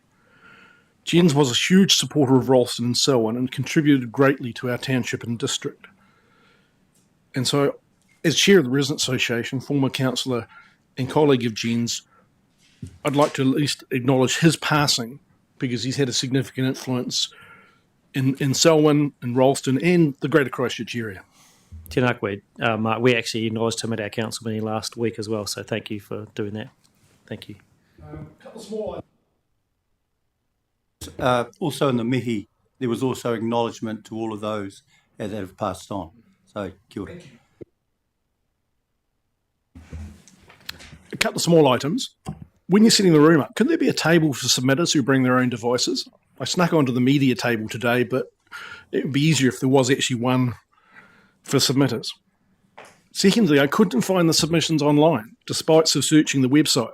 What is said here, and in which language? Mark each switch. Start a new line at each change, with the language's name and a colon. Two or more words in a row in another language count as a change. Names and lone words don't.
English: Jens was a huge supporter of Rolleston and Selwyn and contributed greatly to our township and district. And so, as Chair of the Residents Association, former councillor and colleague of Jens, I'd like to at least acknowledge his passing because he's had a significant influence in Selwyn, in Rolleston and the Greater Christchurch area.
Māori: Tēnā koe, Mark.
English: We actually acknowledged him at our council meeting last week as well, so thank you for doing that. Thank you. Couple small. Also in the Mihi, there was also acknowledgement to all of those that have passed on. So,
Māori: kia ora.
English: A couple of small items. When you're setting the room up, could there be a table for submitters who bring their own devices? I snuck onto the media table today, but it would be easier if there was actually one for submitters. Secondly, I couldn't find the submissions online, despite searching the website.